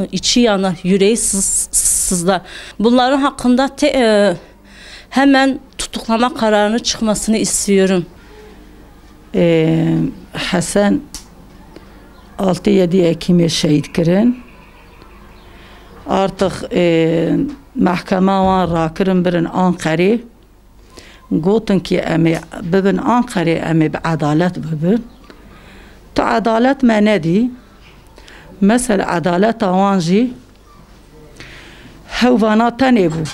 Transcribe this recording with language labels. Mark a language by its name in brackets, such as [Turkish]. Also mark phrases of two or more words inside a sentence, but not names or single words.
[Turkish] İçi yanar, yüreği sızlar. Bunların hakkında hemen tutuklama kararını çıkmasını istiyorum. [Kurdish] Hasan 6-7 Ekim'e şehit kirin. [Turkish] Artık mahkeme [Kurdish] wan rakirin birin Ankara'ya. Gotin ki emi bibin Ankara'ya emi bi adalet bibin. Tu adalet me nedî. Mesela adalet wan jî hev vana tenê bû.